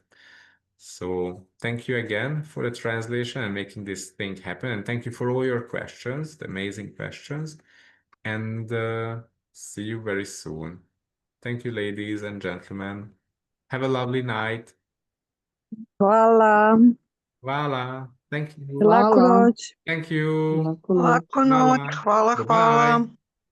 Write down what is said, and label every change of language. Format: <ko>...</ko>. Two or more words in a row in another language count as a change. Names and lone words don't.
<en>So thank you again for the translation and making this thing happen. And thank you for all your questions, the amazing questions. And see you very soon. Thank you, ladies and gentlemen. Have a lovely night.</en> <bs>Hvala. Hvala.</bs> <en>Thank you.</en> <bs>Laku Hvala. noć.</bs> <en>Thank you.</en> <bs>Laku noć. Laku noć, Hvala. hvala, hvala.</bs> <en>Bye-bye.</en>